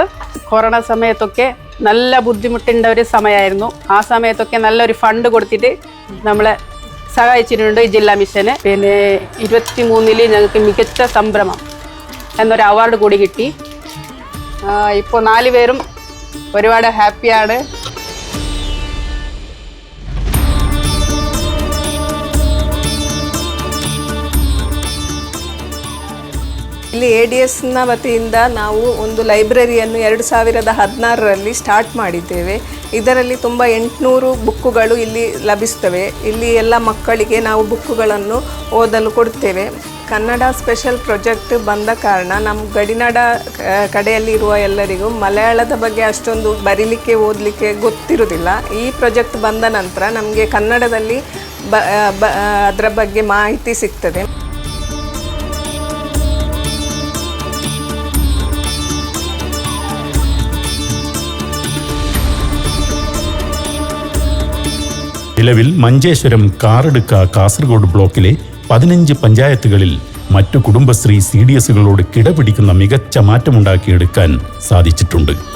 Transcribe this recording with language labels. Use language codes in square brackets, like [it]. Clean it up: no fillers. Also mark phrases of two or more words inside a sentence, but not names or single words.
[ml] കൊറോണ സമയത്തൊക്കെ നല്ല ബുദ്ധിമുട്ടുണ്ട ഒരു സമയമായിരുന്നു. ആ സമയത്തൊക്കെ നല്ലൊരു ഫണ്ട് കൊടുത്തിട്ട് നമ്മളെ സഹായിച്ചിട്ടുണ്ട് ഈ ജില്ലാ മിഷന്. പിന്നെ 23 ഞങ്ങൾക്ക് മികച്ച സംരംഭം എന്നൊരു അവാർഡ് കൂടി കിട്ടി. ഇപ്പോൾ 4 പേരും ഒരുപാട് ഹാപ്പിയാണ്. [kn] ಇಲ್ಲಿ ADSನ ವತಿಯಿಂದ ನಾವು ಒಂದು ಲೈಬ್ರರಿಯನ್ನು 2016ರಲ್ಲಿ ಸ್ಟಾರ್ಟ್ ಮಾಡಿದ್ದೇವೆ. ಇದರಲ್ಲಿ ತುಂಬ 800 ಬುಕ್ಕುಗಳು ಇಲ್ಲಿ ಲಭಿಸ್ತವೆ. ಇಲ್ಲಿ ಎಲ್ಲ ಮಕ್ಕಳಿಗೆ ನಾವು ಬುಕ್ಕುಗಳನ್ನು ಓದಲು ಕೊಡ್ತೇವೆ. ಕನ್ನಡ [en] special project [kn] ಬಂದ ಕಾರಣ ನಮ್ಮ ಗಡಿನಾಡ ಕಡೆಯಲ್ಲಿ ಇರುವ ಎಲ್ಲರಿಗೂ ಮಲಯಾಳದ ಬಗ್ಗೆ ಅಷ್ಟೊಂದು ಬರೀಲಿಕ್ಕೆ ಓದಲಿಕ್ಕೆ ಗೊತ್ತಿರುವುದಿಲ್ಲ. ಈ ಪ್ರಾಜೆಕ್ಟ್ ಬಂದ ನಂತರ ನಮಗೆ ಕನ್ನಡದಲ್ಲಿ ಅದರ ಬಗ್ಗೆ ಮಾಹಿತಿ ಸಿಗ್ತದೆ. [ml] നിലവിൽ മഞ്ചേശ്വരം, കാറടുക്ക, കാസർഗോഡ് ബ്ലോക്കിലെ 15 പഞ്ചായത്തുകളിൽ മറ്റു കുടുംബശ്രീ CDSകളോട് കിടപിടിക്കുന്ന മികച്ച മാറ്റമുണ്ടാക്കിയെടുക്കാൻ സാധിച്ചിട്ടുണ്ട്.